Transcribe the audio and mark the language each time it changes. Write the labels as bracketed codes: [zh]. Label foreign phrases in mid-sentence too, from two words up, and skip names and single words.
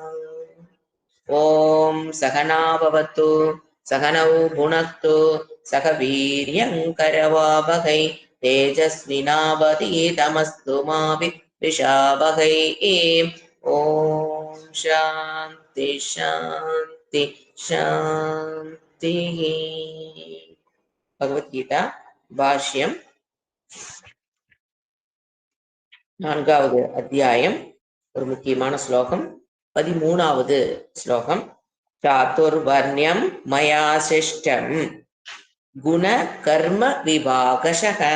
[sa] ॐ सहना भवतु सहनौ भुनक्तु सह वीर्यङ्करवावहै तेजस्विनावधीतमस्तु मा विद्विषावहै। ॐ शान्ति शान्ति शान्तिः। भगवद्गीता भाष्यम् [ta] நான்காவது அத்தியாயம் ஒரு முக்கியமான ஸ்லோகம் 13வது ஸ்லோகம். [sa] चातुर्वर्ण्यम् मया सृष्टम् गुण कर्म विभागशः.